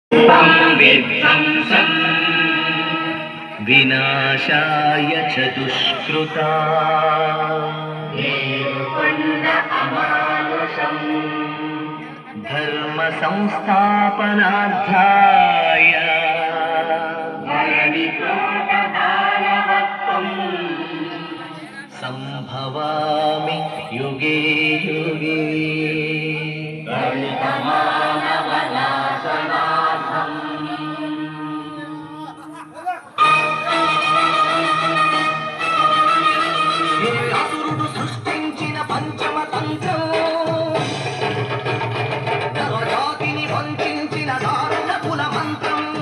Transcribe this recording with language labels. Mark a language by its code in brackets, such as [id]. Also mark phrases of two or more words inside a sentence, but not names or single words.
[sa] विनाशाय च दुष्कृता धर्म संस्थापनार्थाय संभवामि युगे युगे [te] సృష్టించిన పంచమ తంత్రం నరజాతిని వంచిన దారుణ కుల మంత్రం